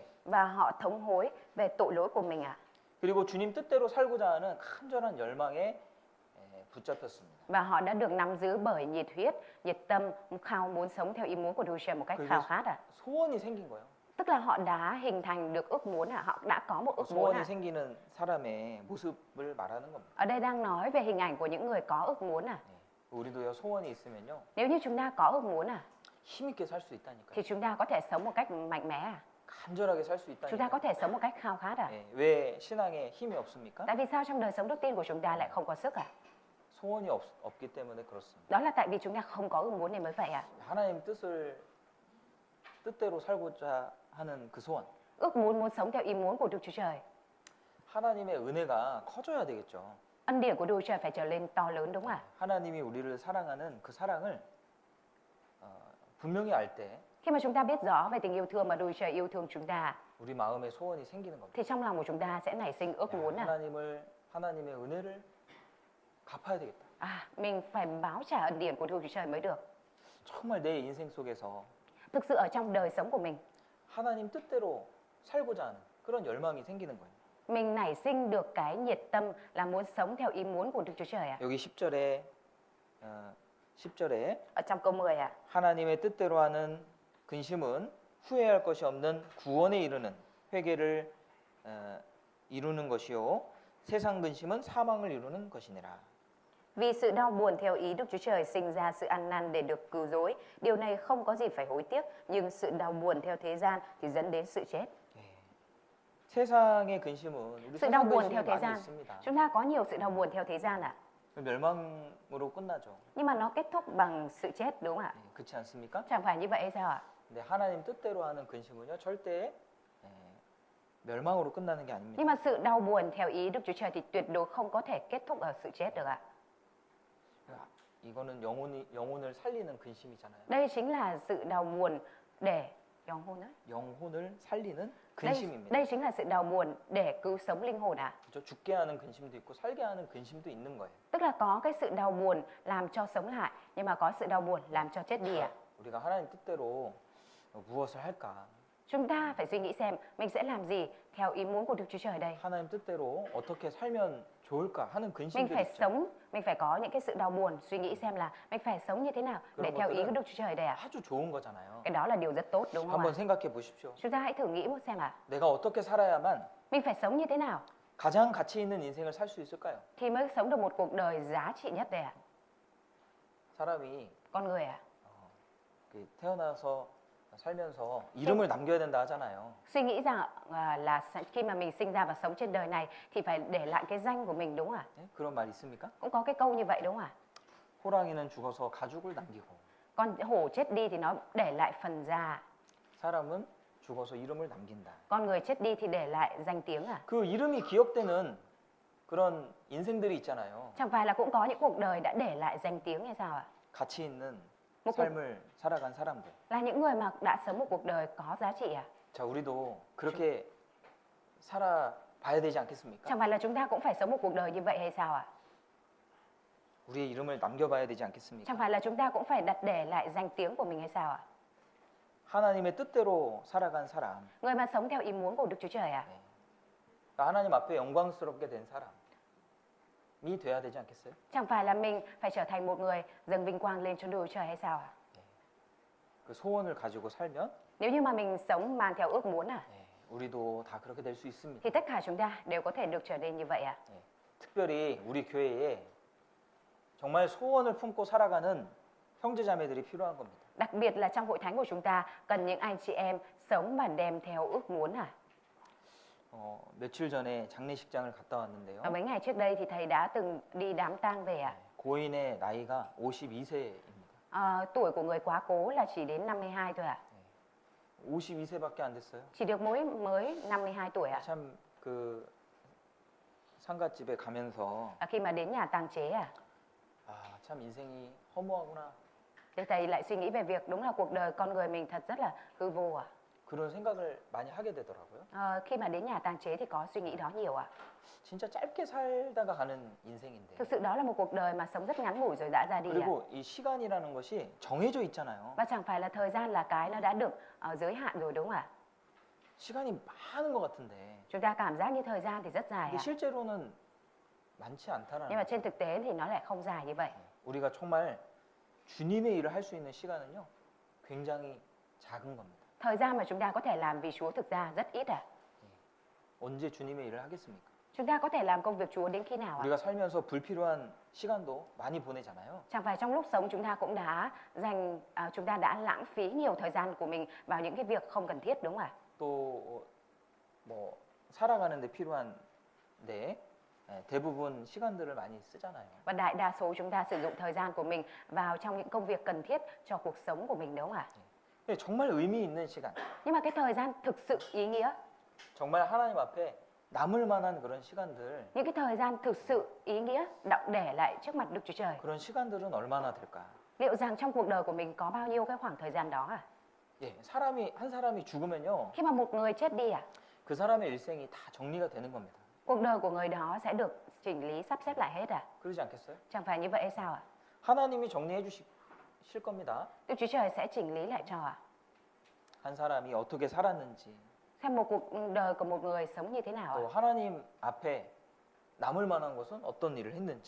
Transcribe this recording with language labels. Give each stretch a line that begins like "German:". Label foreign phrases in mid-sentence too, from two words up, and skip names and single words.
Vietnamese: Và họ thống hối về tội lỗi của mình ạ.
Korean: 그리고 주님 뜻대로 살고자 하는 간절한 열망에 붙잡혔습니다.
Vietnamese: Và họ đã được nắm giữ bởi nhiệt huyết, nhiệt tâm, khao muốn sống theo ý muốn của Đức Chúa Trời một cách khao khát ạ.
Korean: 소원이 생긴 거예요.
Vietnamese: Tức là họ đã hình thành được ước muốn ạ, họ đã có một ước muốn
Korean: 소원이
Vietnamese: ạ.
Korean: 생기는 사람의 모습을 말하는 겁니다.
Vietnamese: Ở đây đang nói về hình ảnh của những người có ước muốn ạ.
Korean: 우리도요 소원이 있으면요
Vietnamese: Nếu như chúng ta có ước muốn ạ,
Korean: 힘있게 살 수 있다니까요.
Vietnamese: thì chúng ta có thể sống một cách mạnh mẽ ạ.
Korean: 간절하게 살 수
Vietnamese: Chúng ta có
Korean: 있다니까요.
Vietnamese: thể sống một cách khao khát ạ.
Korean: 왜 신앙에 힘이 없습니까?
Vietnamese: Tại vì sao trong đời sống đức tin của chúng ta lại không có sức ạ?
Korean: 소원이 없기 때문에 그렇습니다.
Vietnamese: Đó là tại vì chúng ta không có ước muốn nên mới vậy ạ.
Korean: 하나님 뜻대로 살고자 하는 그 소원.
Vietnamese: Ước muốn sống theo ý muốn của Đức Chúa Trời.
Korean: 하나님의 은혜가 커져야 되겠죠.
Vietnamese: Ân điển của Đức Chúa Trời phải trở lên to lớn đúng không ạ?
Korean: 하나님이 우리를 사랑하는 그 사랑을 분명히 알 때
Vietnamese: Khi mà chúng ta biết rõ về tình yêu thương mà Đức Chúa Trời yêu thương chúng ta,
Korean: 우리 마음에 소원이 생기는 겁니다.
Vietnamese: thì trong lòng của chúng ta sẽ nảy sinh ước muốn ạ.
Korean: 하나님의 은혜를 갚아야 되겠다.
Vietnamese: Mình phải báo trả ân điển của Đức Chúa Trời mới được.
Korean: 정말 내 인생 속에서
Vietnamese: Thực sự ở trong đời sống của mình,
Korean: 하나님 뜻대로 살고자 하는 그런 열망이 생기는 거예요.
Vietnamese: mình nảy sinh được cái nhiệt tâm là muốn sống theo ý muốn của Đức Chúa Trời ạ.
Korean: 여기 10절에
Vietnamese: Ở trong câu 10 ạ.
Korean: 하나님의 뜻대로 하는 근심은 후회할 것이 없는 구원에 이르는 회개를 이루는 것이요 세상 근심은 사망을 이루는 것이니라.
Vietnamese: Vì sự đau buồn theo ý Đức Chúa Trời sinh ra sự ăn năn để được cứu rỗi. Điều này không có gì phải hối tiếc, nhưng sự đau buồn theo thế gian thì dẫn đến sự chết.
Korean: 예. 세상의 근심은 우리
Vietnamese: Sự đau
Korean: 세상
Vietnamese: buồn
Korean: 근심이
Vietnamese: theo thế
Korean: 많이
Vietnamese: gian.
Korean: 있습니다.
Vietnamese: Chúng ta có nhiều sự đau buồn theo thế gian ạ.
Korean: 멸망으로 끝나죠.
Vietnamese: Nhưng mà nó kết thúc bằng sự chết đúng không ạ?
Korean: 예, 그렇지 않습니까?
Vietnamese: Chẳng phải như vậy hay sao ạ?
Korean: 근데 하나님 뜻대로 하는 근심은요 절대 예, 멸망으로 끝나는 게 아닙니다.
Vietnamese: Nhưng mà sự đau buồn theo ý Đức Chúa Trời thì tuyệt đối không có thể kết thúc ở sự chết được ạ.
Korean: 이거는 영혼을 살리는 근심이잖아요.
Vietnamese: Đây chính là sự đau buồn để
Korean: 영혼을 살리는
Vietnamese: đây,
Korean: 근심입니다.
Vietnamese: đây chính là sự đau buồn để cứu sống linh hồn ạ.
Korean: 그렇죠? 죽게 하는 근심도 있고 살게 하는 근심도 있는 거예요.
Vietnamese: Tức là có cái sự đau buồn làm cho sống lại, nhưng mà có sự đau buồn làm cho chết đi ạ.
Korean: 우리가 하나님 뜻대로 무엇을 할까?
Vietnamese: Chúng ta phải suy nghĩ xem mình sẽ làm gì theo ý muốn của Đức Chúa Trời đây.
Korean: 하나님 뜻대로 어떻게 살면 좋을까 하는
Vietnamese: Mình
Korean: 근심들이
Vietnamese: phải
Korean: 있죠.
Vietnamese: sống, mình phải có những cái sự đau buồn, suy nghĩ xem là mình phải sống như thế nào để
Korean: 그런
Vietnamese: theo ý của
Korean: 것들은
Vietnamese: Đức Chúa Trời đây ạ.
Korean: 아주 좋은 거잖아요.
Vietnamese: Cái đó là điều rất tốt đúng không
Korean: 한번
Vietnamese: ạ?
Korean: 생각해 보십시오.
Vietnamese: Chúng ta hãy thử nghĩ một xem ạ.
Korean: 내가 어떻게 살아야만
Vietnamese: Mình phải sống như thế nào
Korean: 가장 가치 있는 인생을 살 수 있을까요?
Vietnamese: thì mới sống được một cuộc đời giá trị nhất đây ạ.
Korean: 사람이
Vietnamese: Con người ạ.
Korean: 태어나서 살면서 이름을 남겨야 된다 하잖아요.
Vietnamese: Suy nghĩ rằng khi mà mình sinh ra và sống trên đời này thì phải để lại cái danh của mình đúng không ạ?
Korean: 네? 그런 말 있습니까?
Vietnamese: Cũng có cái câu như vậy đúng không ạ?
Korean: 호랑이는 죽어서 가죽을 남기고
Vietnamese: Con hổ chết đi thì nó để lại phần da,
Korean: 사람은 죽어서 이름을 남긴다.
Vietnamese: con người chết đi thì để lại danh tiếng à?
Korean: 그 이름이 기억되는 그런 인생들이 있잖아요.
Vietnamese: Chẳng phải là cũng có những cuộc đời đã để lại danh tiếng hay sao ạ?
Korean: 가치 있는
Vietnamese: một cuộc,
Korean: 삶을 살아간 사람들.
Vietnamese: là những người mà đã sống một cuộc đời có giá trị à?
Korean: 자, 우리도 그렇게 살아봐야 되지 않겠습니까?
Vietnamese: Chẳng phải là chúng ta cũng phải sống một cuộc đời như vậy hay sao ạ?
Korean: 우리의 이름을 남겨봐야 되지 않겠습니까?
Vietnamese: Chẳng phải là chúng ta cũng phải đặt để lại danh tiếng của mình hay sao ạ?
Korean: 하나님의 뜻대로 살아간 사람,
Vietnamese: Người mà sống theo ý muốn của Đức Chúa Trời à?
Korean: 그러니까 하나님 앞에 영광스럽게 된 사람이 돼야 되지 않겠어요?
Vietnamese: Chẳng phải là mình phải trở thành một người dâng vinh quang lên cho Đức Chúa Trời hay sao ạ?
Korean: 그 소원을 가지고 살면
Vietnamese: Nếu như mà mình sống mang theo ước muốn à,
Korean: 우리도 다 그렇게 될 수 있습니다.
Vietnamese: thì tất cả chúng ta đều có thể được trở nên như vậy à?
Korean: 특별히 우리 교회에 정말 소원을 품고 살아가는 형제자매들이 필요한 겁니다.
Vietnamese: Đặc biệt là trong hội thánh của chúng ta cần những anh chị em sống và đem theo ước muốn à?
Korean: 며칠 전에 장례식장을 갔다 왔는데요.
Vietnamese: Và mấy ngày trước đây thì thầy đã từng đi đám tang về à?
Korean: 고인의 나이가 52세입니다.
Vietnamese: Tuổi của người quá cố là chỉ đến 52 thôi à?
Korean: 52세밖에 안 됐어요.
Vietnamese: Chỉ được mới 52 tuổi à?
Korean: 참 그 상갓집에 가면서
Vietnamese: Khi mà đến nhà tang chế à?
Korean: 참 인생이 허무하구나.
Vietnamese: Thì thầy lại suy nghĩ về việc đúng là cuộc đời con người mình thật rất là hư vô à?
Korean: 그런 생각을 많이 하게 되더라고요.
Vietnamese: Khi mà đến nhà tang chế thì có suy nghĩ đó nhiều à?
Korean: 진짜 짧게 살다가 가는 인생인데.
Vietnamese: Thực sự đó là một cuộc đời mà sống rất ngắn ngủi rồi đã ra đi à?
Korean: 그리고 이 시간이라는 것이 정해져 있잖아요.
Vietnamese: Và chẳng phải là thời gian là cái nó đã được giới hạn rồi đúng không ạ?
Korean: 시간이 많은 것 같은데.
Vietnamese: Chúng ta cảm giác như thời gian thì rất dài
Korean: 근데
Vietnamese: ạ.
Korean: 실제로는 많지 않다라는.
Vietnamese: Nhưng mà trên thực tế thì nó lại không dài như vậy.
Korean: 우리가 정말 주님의 일을 할 수 있는 시간은요. 굉장히 작은 겁니다.
Vietnamese: Thời gian mà chúng ta có thể làm vì Chúa thực ra rất ít à?
Korean: 언제 주님의 일을 하겠습니까?
Vietnamese: Chúng ta có thể làm công việc Chúa đến khi nào ạ?
Korean: 우리가 살면서 불필요한 시간도 많이 보내잖아요.
Vietnamese: Chẳng phải trong lúc sống chúng ta cũng đã chúng ta đã lãng phí nhiều thời gian của mình vào những cái việc không cần thiết đúng không ạ?
Korean: 또 뭐 살아가는데 필요한데 대부분 시간들을 많이 쓰잖아요.
Vietnamese: Và đại đa số chúng ta sử dụng thời gian của mình vào trong những công việc cần thiết cho cuộc sống của mình đúng không ạ?
Korean: 근데 정말 의미 있는 시간,
Vietnamese: Nhưng mà cái thời gian thực sự ý nghĩa,
Korean: 정말 하나님 앞에 남을 만한 그런 시간들,
Vietnamese: những cái thời gian thực sự ý nghĩa đọng để lại trước mặt Đức Chúa Trời.
Korean: 그런 시간들은 얼마나 될까?
Vietnamese: Liệu rằng trong cuộc đời của mình có bao nhiêu cái khoảng thời gian đó à?
Korean: 예, 한 사람이 죽으면요,
Vietnamese: Khi mà một người chết đi à,
Korean: 그 사람의 일생이 다 정리가 되는 겁니다.
Vietnamese: cuộc đời của người đó sẽ được chỉnh lý sắp xếp lại hết à?
Korean: 그러지 않겠어요?
Vietnamese: Chẳng phải như vậy hay sao ạ?
Korean: 하나님이 정리해 주실 겁니다.
Vietnamese: Đức Chúa Trời sẽ chỉnh lý lại cho à?
Korean: 한 사람이 어떻게 살았는지,
Vietnamese: Xem một cuộc đời của một người sống như thế nào
Korean: 또
Vietnamese: ạ?
Korean: 하나님 앞에 남을 만한 것은 어떤 일을 했는지.